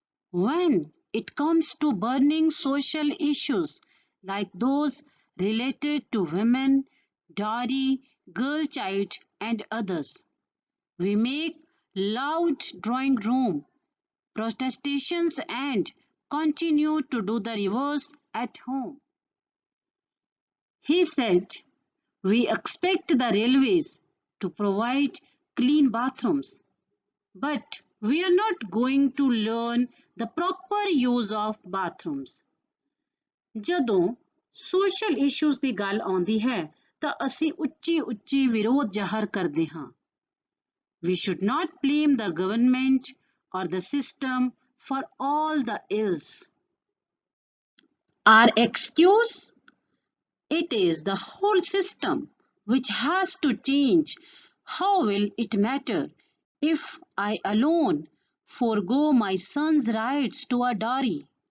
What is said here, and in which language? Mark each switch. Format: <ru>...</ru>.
<en>When it comes to burning social issues like those related to women, dowry, girl child and others, we make loud drawing room protestations and continue to do the reverse at home. He said, we expect the railways to provide clean bathrooms, but we are not going to learn the proper use of bathrooms.</en> <pa>ਜਦੋਂ</pa> <en>social issues</en> <pa>ਦੀ ਗੱਲ ਆਉਂਦੀ ਹੈ ਤਾਂ ਅਸੀਂ ਉੱਚੀ ਵਿਰੋਧ ਜ਼ਾਹਰ ਕਰਦੇ ਹਾਂ।</pa> <en>We should not blame the government or the system for all the ills. Our excuse? It is the whole system which has to change. How will it matter if I alone forego my son's rights to a dowry?</en>